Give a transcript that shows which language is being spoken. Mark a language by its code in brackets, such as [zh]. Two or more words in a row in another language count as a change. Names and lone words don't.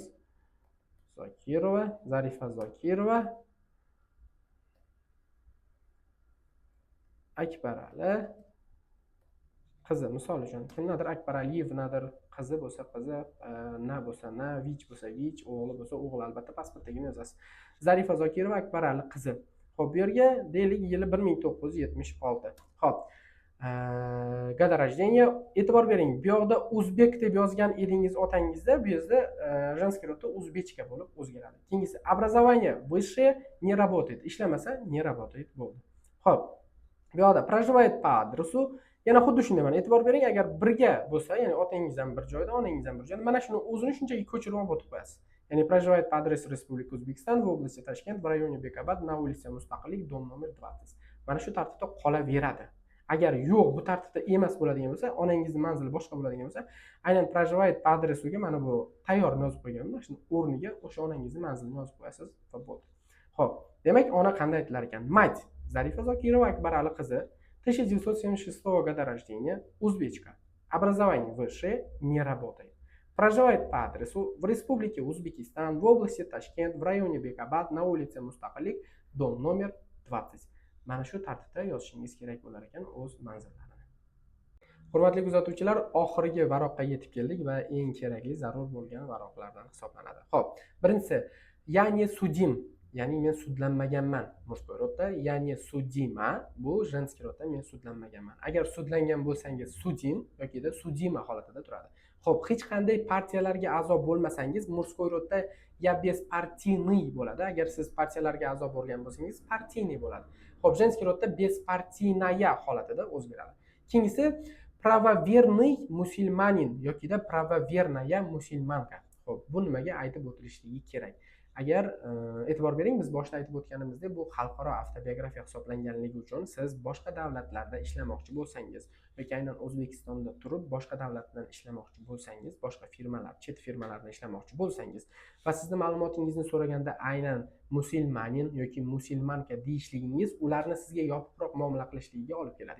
[uz] Zokirova, Zarifa Zokirova, Akbarali qizi, misol uchun kimnadir Akbaraliyevnadir qizi bo'lsa qizi, na bo'lsa na, Vich bo'lsa Vich, o'g'li bo'lsa o'g'il, albatta pasportdagini yozasiz. Zarifa Zokirova Akbarali qizi. Xo'p, bu yerga deylik yili 1976. Xo'p. [ru] Года рождения. [uz] E'tibor bering, bu yoqda o'zbek deb yozgan edingiz otangizda, bu yerda женский rodda o'zbekcha bo'lib o'zgaradi. Keyingisi [ru] образование высшее не работает. [uz] Ishlamasa [ru] не работает [uz] bo'ldi. Xo'p. Bu yoqda [ru] проживает по адресу. [uz] Yana xuddi shunday mana e'tibor bering, agar birga bo'lsa, ya'ni otangiz ham bir joyda, onangiz ham bir joyda, mana shuni o'zini shunchaki ko'chirib olib o'tib qo'yasiz. [ru] Ya'ni проживает по адресу Республика Узбекистан, в области Ташкент, в районе Bekobod, на улице Mustaqillik, дом номер 20. [uz] Mana shu tartibda qolaveradi. Agar yo'q, bu tartibda emas bo'ladigan bo'lsa, onangizning manzili boshqa bo'ladigan bo'lsa, aynan [ru] проживает по [uz] adresuga mana bu tayyorni yozib qo'yganman. Shuni o'rniga o'sha onangizning manzilini yozib qo'yasiz va bo'ldi. Xo'p, demak, ona qanday aytilar ekan? [ru] Mать Zarifa Zokirova Akbarali qizi 1976 года рождения, узбечка. Образование высшее, не работает. Проживает по адресу в Республике Узбекистан, в области Ташкент, в районе Bekobod, на улице Mustaqillik, дом номер 20. [uz] Mana shu tartibda yozishingiz kerak bo'lar ekan o'z manzillarini. Hurmatli kuzatuvchilar, oxirgi varoqqa yetib keldik va eng kerakli, zarur bo'lgan varoqlardan hisoblanadi. Xo'p, birinchisi, [ru] я не судим, [uz] ya'ni men sudlanmaganman. [ru] Murskoy rodda я не судима, [uz] bu женский rodda men sudlanmaganman. Agar sudlangan bo'lsangiz sudim yoki da судима holatida turadi. Xo'p, hech qanday partiyalarga a'zo bo'lmasangiz murskoy rodda [ru] я беспартийный [uz] bo'ladi. Agar siz partiyalarga a'zo bo'lgan bo'lsangiz партийный bo'ladi. Xo'p, женский rodda беспартийная holatida o'zgaradi. Keyingisi [ru] правоверный musulmanin [uz] yoki da [ru] правоверная musulmanka. [uz] Xo'p, bu nimaga aytib o'tilishligi kerak? Agar e'tibor bering, biz boshda aytib o'tganimizdek, bu xalqaro avtobiografiya hisoblanganligi uchun siz boshqa davlatlarda ishlamoqchi bo'lsangiz yoki aynan O'zbekistonda turib boshqa davlatdan ishlamoqchi bo'lsangiz, boshqa firmalar, chet firmalarda ishlamoqchi bo'lsangiz va sizni ma'lumotingizni so'raganda aynan musulmanin yoki musulmanka deyishligingiz ularni sizga yopiqroq muomala qilishligiga olib keladi.